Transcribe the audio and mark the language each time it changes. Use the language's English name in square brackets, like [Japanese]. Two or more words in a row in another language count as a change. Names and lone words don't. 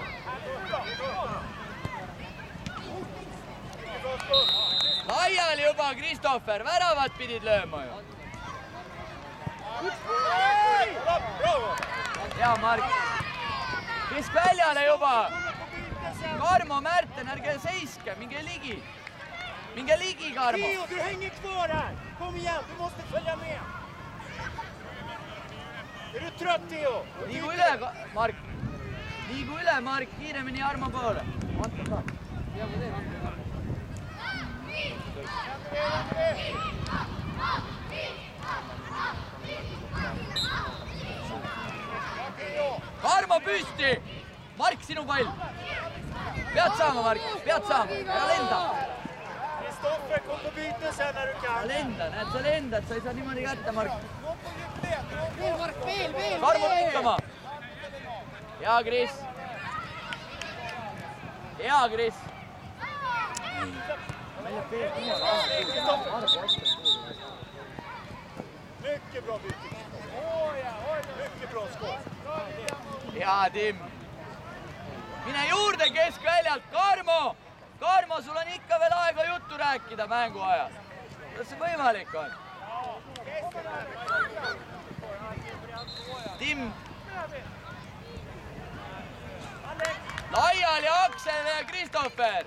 [Estonian] Laiali juba, Kristoffer, väravat pidid lööma ju. Hea Mark. Keskväljale juba. Karmo, Märten, ärge seiske, minge ligi. Minge ligi, Karmo. [Swedish] Theo, du hänger kvar här. Kom igen, du måste följa med. Är du trött, Theo? [Estonian] Liigu üle, Mark. Liigu üle, Mark, kiiremini Armo poole. Anton ka. Karmo püsti! Mark, sinu pall! Pead saama, Mark, pead saama, ära lenda! [Swedish] Kristoffer, kom på byte sen när du kan. [Estonian] Lenda, näed, sa lendad, sa ei saa niimoodi kätte, Mark. Veel, Mark, veel. Karmo lükkama! Hea, Kris! Hea, Kris! [Swedish] Mycket bra byte. Mycket bra skott. [Estonian] Hea, Tim! Mine juurde keskväljalt, Karmo! Karmo, sul on ikka veel aega juttu rääkida mängu ajal. Kuidas see võimalik on? Tim! Laiali Aksel ja Kristoffer!